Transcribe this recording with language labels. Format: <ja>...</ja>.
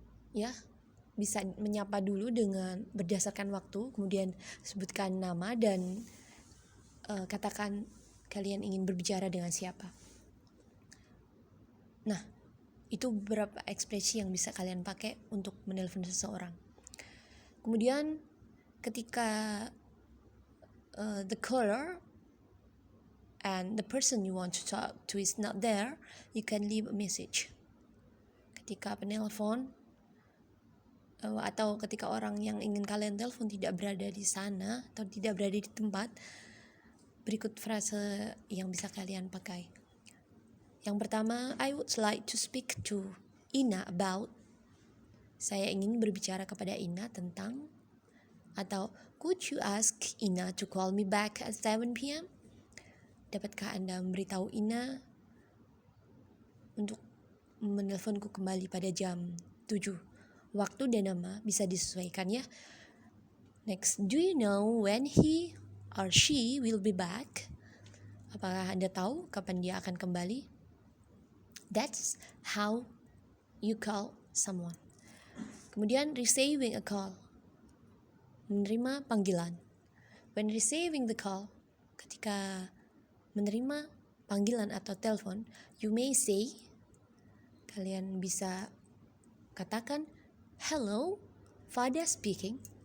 <id>Ya, bisa menyapa dulu dengan berdasarkan waktu, kemudian sebutkan nama dan katakan kalian ingin berbicara dengan siapa. Nah, itu beberapa ekspresi yang bisa kalian pakai untuk menelpon seseorang. Kemudian ketika</id> <en>the caller and the person you want to talk to is not there, you can leave a message.</en> <id>Ketika penelpon atau ketika orang yang ingin kalian telepon tidak berada di sana atau tidak berada di tempat, berikut frase yang bisa kalian pakai. Yang pertama,</id> <en>I would like to speak to Ina about.</en> <id>Saya ingin berbicara kepada Ina tentang. Atau,</id> <en>could you ask Ina to call me back at 7 p.m?</en> <id>Dapatkah Anda memberitahu Ina untuk menelponku kembali pada jam 7? Waktu dan nama bisa disesuaikan ya.</id> <en>Next, do you know when he or she will be back?</en> <id>Apakah Anda tahu kapan dia akan kembali?</id> <en>That's how you call someone.</en> <id>Kemudian</id> <en>receiving a call,</en> <id>menerima panggilan.</id> <en>When receiving the call,</en> <id>ketika menerima panggilan atau telepon,</id> <en>you may say,</en> <id>kalian bisa katakan,</id> <en>hello, Fada speaking.</en>